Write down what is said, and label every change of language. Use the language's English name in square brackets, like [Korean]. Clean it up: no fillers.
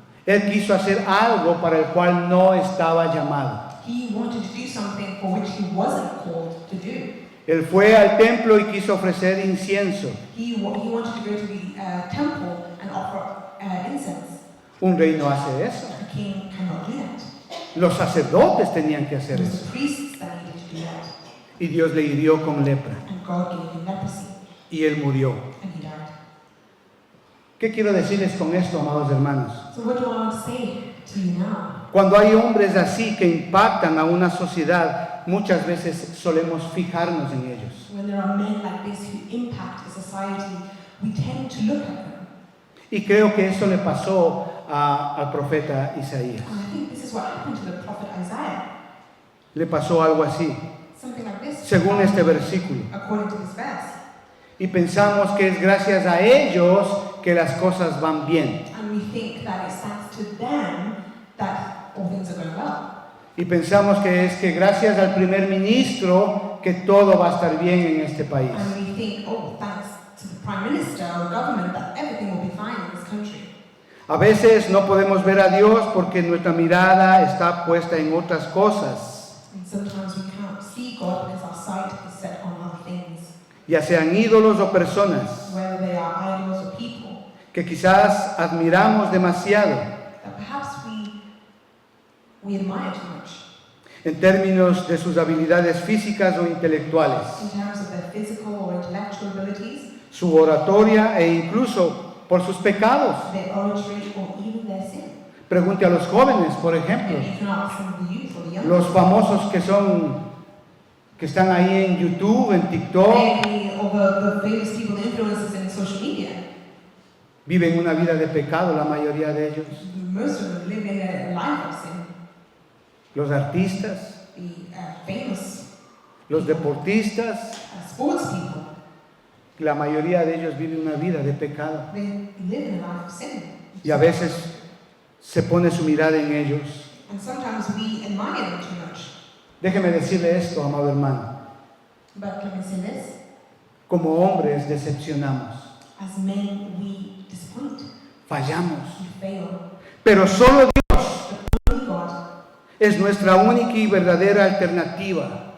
[Spanish] Él quiso hacer algo para el cual no estaba llamado. [English] He wanted to do something for which he wasn't called to do. [Spanish] Él fue al templo y quiso ofrecer incienso. [English] He wanted to go to the temple and offer incense. [Spanish] Un rey no hace eso. [English] A king cannot do that. [Spanish] Los sacerdotes tenían que [English] It [Spanish] hacer [English] was [Spanish] eso. [English] the priests that needed to do that. [Spanish] Y Dios le hirió con lepra. [English] And God gave him leprosy, [Spanish] Y él murió. [English] and he died. [Spanish] ¿Qué quiero decirles con esto, amados hermanos? [English] So what do I want to say to you now? [Spanish] Cuando hay hombres así que impactan a una sociedad, muchas veces solemos fijarnos en ellos. [English] When there are men like this who impact a society, we tend to look at them. [Spanish] Y creo que eso le pasó al profeta Isaías. [English] And I think this is what happened to the prophet Isaiah. [Spanish] Le pasó algo así, [English] Something like this. [Spanish] según este versículo. [English] According to this verse. [Spanish] Y pensamos que es gracias a ellos que las cosas van bien. [English] And we think that it's thanks to them that all things are going well. [Spanish] Y pensamos que es que gracias al primer ministro que todo va a estar bien en este país. [English] And we think, oh, thanks to the prime minister or government that everything will be fine in this country. [Spanish] A veces no podemos ver a Dios porque nuestra mirada está puesta en otras cosas, [English] And sometimes we can't see God because our sight is set on other things, [Spanish] ya sean ídolos o personas [English] whether they are idols or people, [Spanish] que quizás admiramos demasiado [English] that perhaps we admire too much [Spanish] en términos de sus habilidades físicas o intelectuales, [English] in terms of their physical or intellectual abilities, [Spanish] su oratoria e incluso por sus pecados. [English] their oratory, or even their sin. [Spanish] Pregunte a los jóvenes, por ejemplo, [English] And you can ask some of the youth or the young [Spanish] los famosos que están ahí en YouTube, en TikTok, [English] maybe all the famous people, the influencers in social media. [Spanish] viven una vida de pecado, la mayoría de ellos. [English] Most of them live in a life of sin. [Spanish] Los artistas, [English] The famous [Spanish] los deportistas, [English] sports people, [Spanish] la mayoría de ellos viven una vida de pecado. [English] they live in a life of sin. [Spanish] Y a veces se pone su mirada en ellos. [English] And sometimes we admire them too much. [Spanish] Déjeme decirle esto, amado hermano. [English] But can I say this? [Spanish] Como hombres decepcionamos, [English] As men, we disappoint, [Spanish] fallamos, [English] we fail. [Spanish] Pero solo Dios [English] But only God [Spanish] es nuestra única y verdadera alternativa.